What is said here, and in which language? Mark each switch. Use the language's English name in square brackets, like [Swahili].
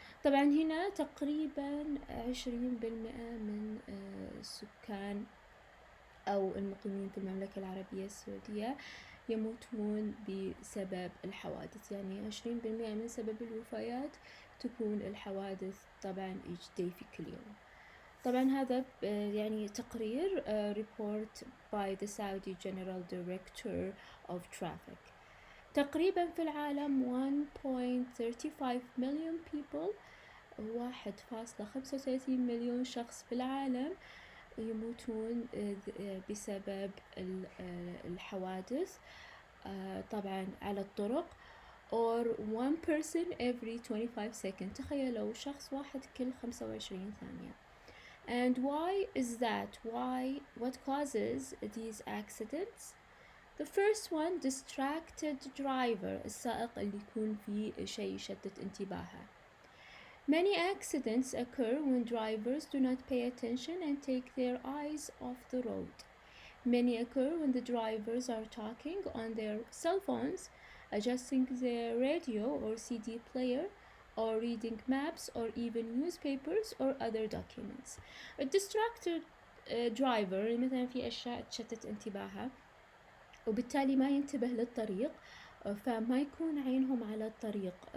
[Arabic] طبعا هنا تقريبا 20% من السكان أو المقيمين في المملكة العربية السعودية يموتون بسبب الحوادث. يعني 20% من سبب الوفيات تكون الحوادث طبعا [English] each day [Arabic] في كل يوم. طبعا هذا يعني تقرير [English] report by the Saudi General Director of Traffic. [Arabic] تقريبا في العالم [English] 1.35 million people, [Arabic] 1.35 مليون شخص في العالم يموتون بسبب الحوادث طبعا على الطرق, [English] or one person every 25 seconds. [Arabic] تخيلوا شخص واحد كل 25 ثانية. [English] And why is that? What causes these accidents? The first one, distracted driver, [Arabic] السائق اللي يكون فيه شيء يشتت انتباهه. [English] Many accidents occur when drivers do not pay attention and take their eyes off the road. Many occur when the drivers are talking on their cell phones, adjusting their radio or CD player, or reading maps or even newspapers or other documents. A distracted driver [Arabic] مثلا في أشياء تشتت انتباهه وبالتالي ما ينتبه للطريق، فما يكون عينهم على الطريق.